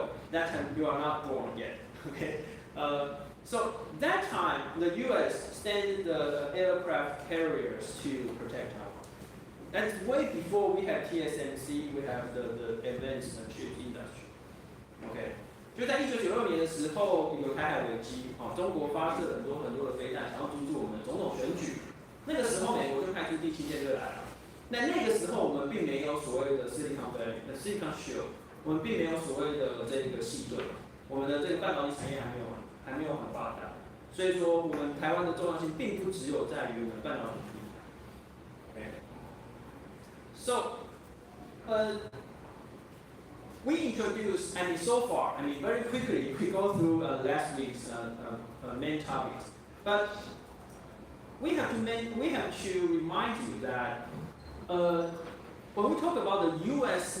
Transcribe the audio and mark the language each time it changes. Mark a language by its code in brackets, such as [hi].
[en] That time you are not born yet, okay? So that time, the U.S. sent the aircraft carriers to protect Taiwan. That's way before we have TSMC, we have the advanced chip industry. [zh] OK， 就在1996年的时候，有台海危机，中国发射很多的飞弹，想要阻止我们总统选举。那个时候，美国就派出第7舰队来了。那个时候，我们并没有所谓的 Silicon Shield， 我们并没有所谓的这个细盾，我们的这个半导体产业还没有很发达。所以说，我们台湾的重要性并不只有在于我们半导体。 [en] So, we introduced, so far, very quickly, we go through last week's main topics. But we have to remind you that when we talk about the U.S.